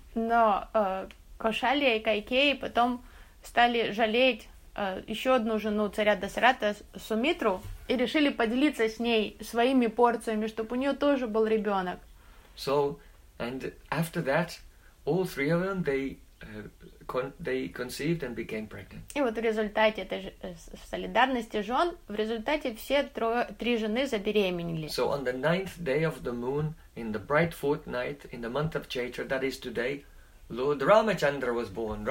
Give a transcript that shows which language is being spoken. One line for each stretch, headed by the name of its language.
Russian: Но Кошалия и Кайкеи потом стали жалеть еще одну жену царя Дасарата, Сумитру, и решили поделиться с ней своими порциями, чтобы у нее тоже был ребенок.
English: So, and after that, all three of them, they conceived and became pregnant.
Russian: И вот в результате этой солидарности жен, в результате все три жены забеременели.
English: So on the ninth day of the moon, in the bright fortnight, in the month of Chaitra, that is today, Lord Ramachandra was born.